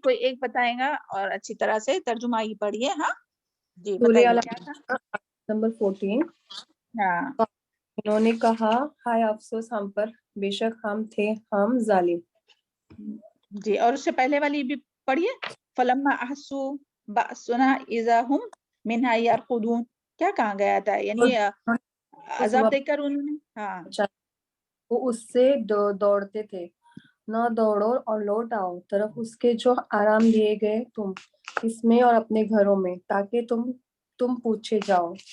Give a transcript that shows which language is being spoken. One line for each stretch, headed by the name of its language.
Urdu: کوئی ایک بتائے گا اور اچھی طرح سے ترجمہ ہی پڑھیے. ہاں جی سورہ بتائیے کیا تھا. العراف نمبر 14. ہاں انہوں نے کہا ہائے افسوس ہم پر، بے شک ہم تھے ہم ظالم. جی، اور اس سے پہلے والی بھی پڑھیے.
Arabic: فلما احسوا بأسنا اذا هم منها يرقدون.
Urdu: کیا کہا گیا تھا؟ یعنی عذاب دیکھ کر انہوں نے، ہاں وہ اس سے دوڑتے تھے. نہ دوڑو اور لوٹ آؤ طرف اس کے جو آرام دیے گئے تم اس میں اور اپنے گھروں میں، تاکہ تم پوچھے جاؤ.